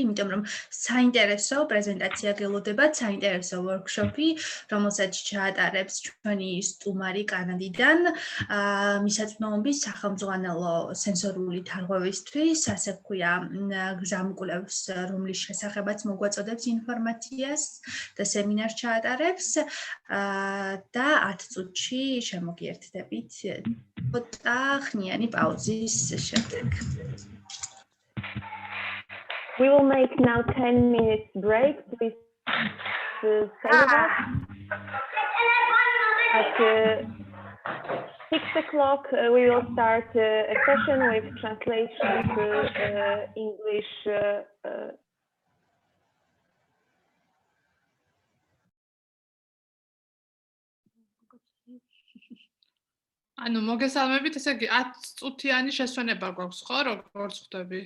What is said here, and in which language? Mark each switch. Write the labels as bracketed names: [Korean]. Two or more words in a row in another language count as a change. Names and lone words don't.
[Georgian] იმიტომ რომ საინტერესო პრეზენტაცია გელოდებათ საინტერესო ვორქშოპი რომელსაც ჩაატარებს ჩვენი სტუმარი კანადიდან მისაწვდომობის სახელმძღვანელო სენსორული თარღვევისთვის ასე ვქვია გზამკვლევს რომლის შესახებაც მოგვაწოდებს ინფორმაციას და სემინარს ჩაატარებს და 10 წუთში შემოგიერთდებით ცოტა ხნიანი პაუზის შემდეგ [English] We will make now 10 minutes break. Please stay with us. At 6 o'clock, we will start a session with translation to English. [Georgian] ანუ მოგესალმებით, ესე იგი 10 წუთიანი შესვენება გვაქვს, ხო, როგორც ხვდები?